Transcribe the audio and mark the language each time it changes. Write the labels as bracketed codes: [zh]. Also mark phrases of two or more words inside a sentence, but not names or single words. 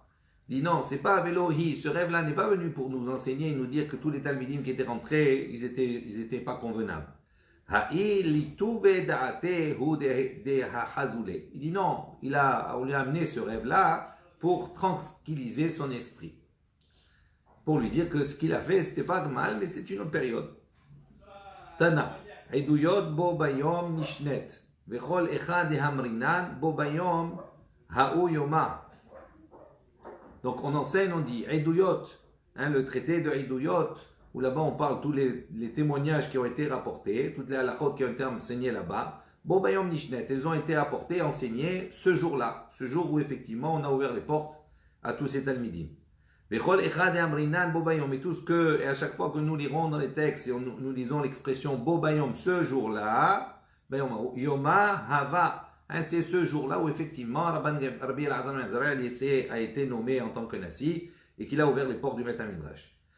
[fr] Il dit non, c'est pas Velohi, ce rêve-là n'est pas venu pour nous enseigner et nous dire que tous les Talmidim qui étaient rentrés, ils étaient pas convenables. Il dit non, on lui a amené ce rêve-là pour tranquilliser son esprit. Pour lui dire que ce qu'il a fait, c'était pas mal, mais c'est une autre période. [he] תנא עדיות בו ביום נשנית וכל היכא דאמרינן בו ביום ההוא יומא. [fr] Donc on enseigne, on dit Eduyot, le traité de Eduyot, où là-bas on parle tous les témoignages qui ont été rapportés, toutes les halachot qui ont été enseignées là-bas. [he] בו ביום נשנית, [fr] elles ont été rapportées, enseignées ce jour-là, ce jour où effectivement on a ouvert les portes à tous ces talmidim. Et tout ce que, et à chaque fois que nous lirons dans les textes, et nous lisons l'expression Bobayom, ce jour-là, [arc] יומא הוה, [fr] c'est ce jour-là où effectivement Rabbi Elazar ben Azaria a été nommé en tant que Nassi et qu'il a ouvert les portes du Beth HaMidrash.